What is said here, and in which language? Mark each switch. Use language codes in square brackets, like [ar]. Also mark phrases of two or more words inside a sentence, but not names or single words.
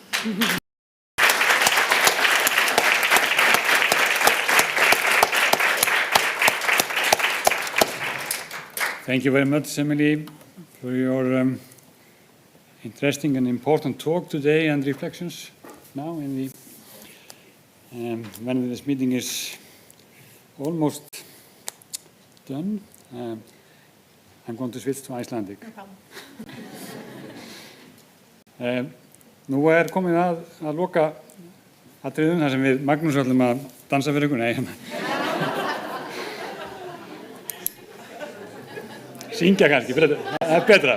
[en] Thank you very much, Emily, for your interesting and important talk today and reflections now when this meeting is almost done. I'm going to switch to Icelandic. [is] Nú komið að loka atriðum þar sem við Magnús ætlum að dansa fyrir ykkur. Nei, syngja kannski, það betra.